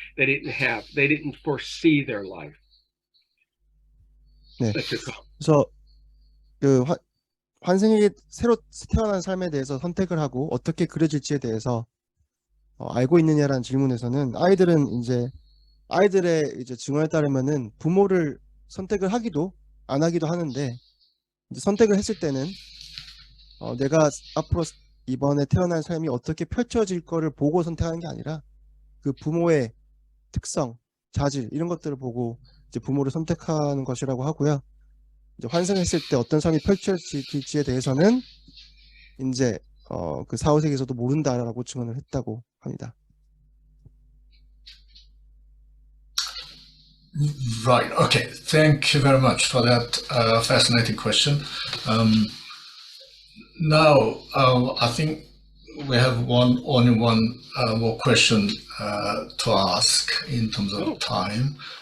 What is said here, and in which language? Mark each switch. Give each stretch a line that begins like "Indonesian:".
English: They didn't foresee their life.
Korean: 네.
English: That's just all.
Korean: 그래서 그 환생에 새로 태어난 삶에 대해서 선택을 하고 어떻게 그려질지에 대해서 알고 있느냐라는 질문에서는 아이들의 이제 증언에 따르면은 부모를 선택을 하기도 안 하기도 하는데, 이제 선택을 했을 때는 내가 앞으로 이번에 태어난 삶이 어떻게 펼쳐질 거를 보고 선택하는 게 아니라 그 부모의 특성, 자질 이런 것들을 보고 이제 부모를 선택하는 것이라고 하고요. 이제 환생했을 때 어떤 삶이 펼쳐질지에 대해서는 이제 그 사후 세계에서도 모른다라고 증언을 했다고 합니다.
English: Right. Okay. Thank you very much for that fascinating question. Now, I think we have only one more question to ask in terms of time.